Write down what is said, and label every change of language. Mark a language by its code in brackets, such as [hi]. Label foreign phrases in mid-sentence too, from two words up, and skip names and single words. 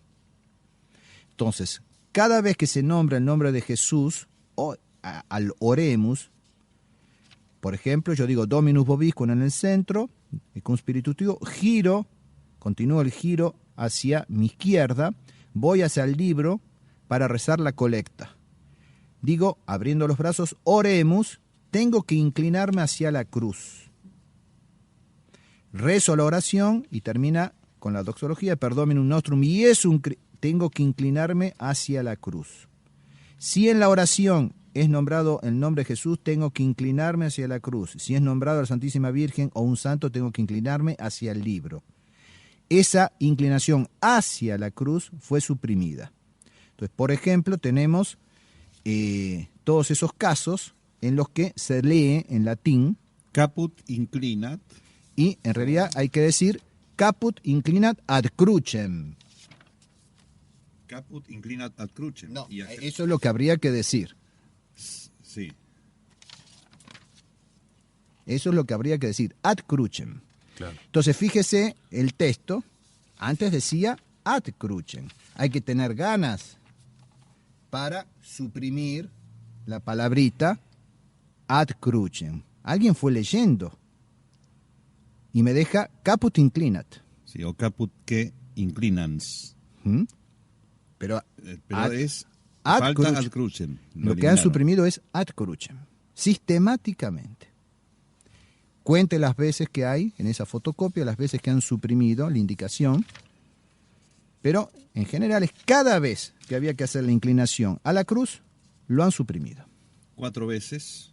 [es] Entonces, cada vez que se nombra el nombre de Jesús, o al oremus, por ejemplo, yo digo [la] Dominus vobiscum [es] en el centro, y [la] con spiritutivo, [es] continúo el giro hacia mi izquierda, voy hacia el libro para rezar la colecta. Digo, abriendo los brazos, oremus, tengo que inclinarme hacia la cruz. rezo la oración y termina con la doxología, [la] perdominum nostrum, [es] y tengo que inclinarme hacia la cruz. Si en la oración es nombrado el nombre de Jesús, tengo que inclinarme hacia la cruz. Si es nombrado la Santísima Virgen o un santo, tengo que inclinarme hacia el libro. Esa inclinación hacia la cruz fue suprimida. Entonces, por ejemplo, tenemos todos esos casos en los que se lee en latín [la] Caput inclinat. [es] y en realidad hay que decir [la] caput inclinat ad crucem. Caput inclinat ad crucem. [es] No, eso es lo que habría que decir. Sí. Eso es lo que habría que decir, [la] ad crucem. [es] Claro. Entonces, fíjese el texto, antes decía [la] ad crucem. [es] Hay que tener ganas para suprimir la palabrita [la] ad crucem. [es] Alguien fue leyendo y me deja [la] caput inclinat. [es] Sí, o [la] caput que inclinans. [es] ¿Mm? Pero Es ad falta crucem. [la] ad crucem. [es] Lo que han suprimido es ad crucem, sistemáticamente. Cuente las veces que hay en esa fotocopia, las veces que han suprimido la indicación, pero en general es cada vez que había que hacer la inclinación a la cruz, lo han suprimido. 4 veces.